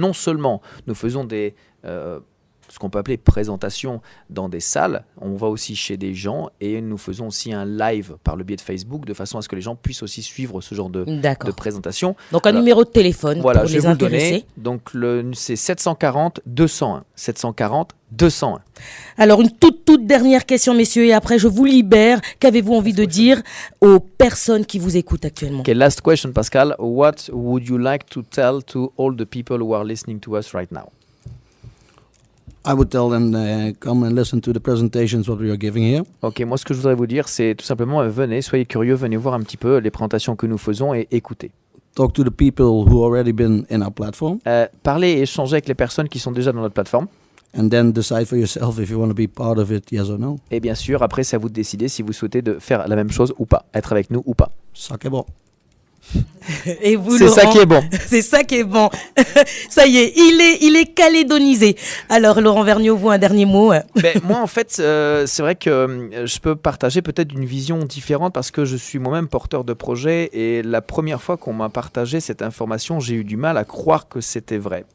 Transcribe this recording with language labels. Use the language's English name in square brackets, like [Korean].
[French] Non seulement nous faisons ce qu'on peut appeler présentation dans des salles, on va aussi chez des gens et nous faisons aussi un live par le biais de Facebook de façon à ce que les gens puissent aussi suivre ce genre de présentation. Donc un numéro de téléphone pour les intéresser. Donc c'est 740 201. 740 201. Alors une toute dernière question messieurs et après je vous libère. Qu'avez-vous envie de dire aux personnes qui vous écoutent actuellement? [English] Okay, last question Pascal. What would you like to tell to all the people who are listening to us right now? I would tell them come and listen to the presentations what we are giving here. [French] Ok, moi ce que je voudrais vous dire c'est tout simplement venez, soyez curieux, venez voir un petit peu les présentations que nous faisons et écoutez. [English] Talk to the people who already been in our platform. [French] Parlez et échangez avec les personnes qui sont déjà dans notre plateforme. [English] And then decide for yourself if you want to be part of it, yes or no. [French] Et bien sûr, après c'est à vous de décider si vous souhaitez de faire la même chose ou pas, être avec nous ou pas. Ça qui est bon. Et vous, c'est Laurent, ça qui est bon. C'est ça qui est bon. Ça y est, il est calédonisé. Alors, Laurent Vergniaud, vous, un dernier mot? Moi, en fait, c'est vrai que je peux partager peut-être une vision différente parce que je suis moi-même porteur de projet et la première fois qu'on m'a partagé cette information, j'ai eu du mal à croire que c'était vrai.